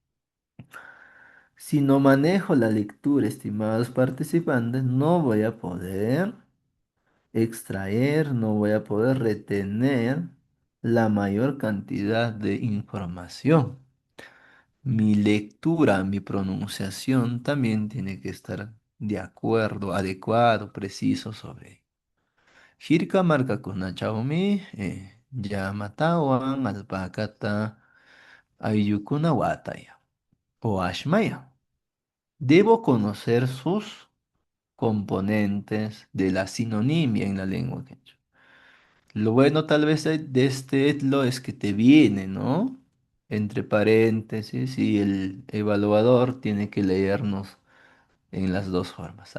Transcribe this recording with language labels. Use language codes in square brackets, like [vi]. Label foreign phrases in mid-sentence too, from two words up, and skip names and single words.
[es] Si no manejo la lectura, estimados participantes, no voy a poder extraer, no voy a poder retener la mayor cantidad de información. Mi lectura, mi pronunciación también tiene que estar de acuerdo, adecuado, preciso sobre ello. [qu] Jirka markakunachawmi llamatawan alpakata aylluykuna wataya o ashmaya. [es] Debo conocer sus componentes de la sinonimia en la lengua quechua. Lo bueno tal vez de este etlo es que te viene, ¿no? Entre paréntesis y el evaluador tiene que leernos en las dos formas.